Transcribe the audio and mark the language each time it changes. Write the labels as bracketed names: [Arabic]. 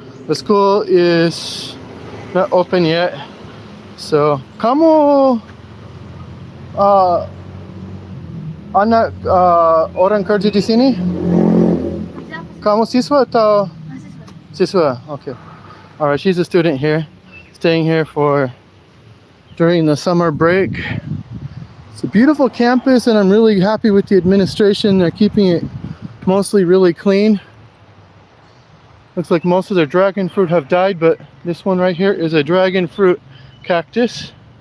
[English] The school is not open yet. [Indonesian] So, kamu anak orang kerja di sini? Kamu siswa atau? Siswa. [English] Okay. All right. She's a student here, staying here for during the summer break. It's a beautiful campus, and I'm really happy with the administration. They're keeping it mostly really clean. Looks like most of their dragon fruit have died, but this one right here is a dragon fruit cactus.